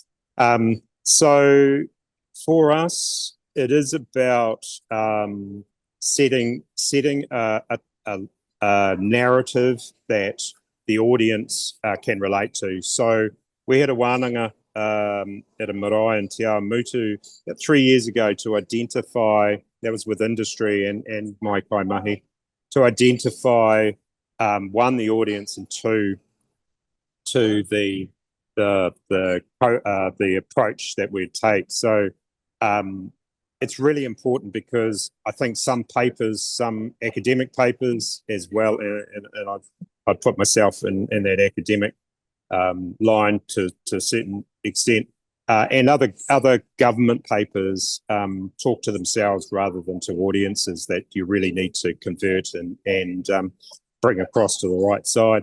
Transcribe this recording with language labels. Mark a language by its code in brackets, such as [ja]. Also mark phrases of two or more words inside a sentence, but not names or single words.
[en] So for us, it is about setting a narrative that the audience can relate to. So we had a wānanga at a marae in Te Awamutu 3 years ago to identify, that was with industry and [mi] mai kai mahi, [en] to identify one, the audience, and two, the approach that we'd take. So it's really important, because I think some academic papers as well, and I've put myself in that academic line to a certain extent, And other government papers talk to themselves rather than to audiences that you really need to convert and bring across to the right side.